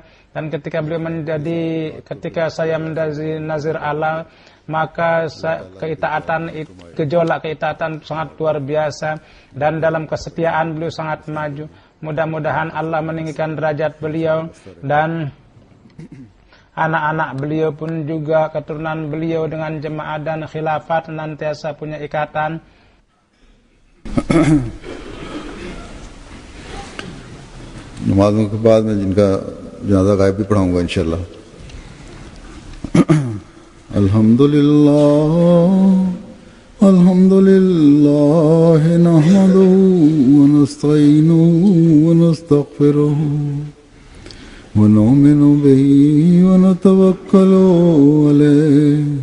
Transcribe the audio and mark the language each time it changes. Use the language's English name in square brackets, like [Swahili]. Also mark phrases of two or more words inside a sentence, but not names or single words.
[Indonesian] Dan ketika ketika saya menjadi nazir Allah, maka gejolak keitaatan sangat luar biasa, dan dalam kesetiaan beliau sangat maju. Mudah-mudahan Allah meninggikan derajat beliau, dan anak-anak beliau pun juga keturunan beliau dengan jemaah dan khilafat nantiasa punya ikatan. [Urdu] نمازوں کے بعد میں جن کا جنازہ غائب بھی پڑھاؤں گا [Arabic] إن شاء الله. अल्हम्दुलिल्लाह الحمد لله نحمده ونستعينه ونستغفره ونؤمن به ونتوكل عليه